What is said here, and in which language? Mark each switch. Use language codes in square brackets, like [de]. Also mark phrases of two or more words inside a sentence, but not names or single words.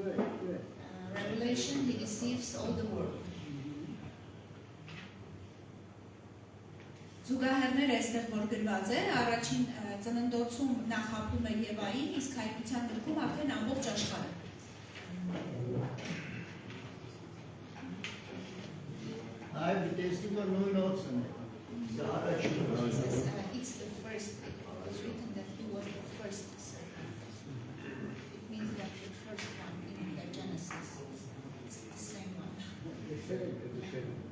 [en] good. Revelation, he deceives all the world. [hy] Զուգահեռներ այստեղ որ գրված է, առաջին ծննդոցում նա խաբում է Եվային, իսկ Հայտնության գրքում արդեն ամբողջ աշխարհը։ Այո, տեսնում եմ նույն օծն է։ Սա առաջին օծն է։ [en] It's the first. It was written that he was the first serpent. It means that the first one in the Genesis is the same one.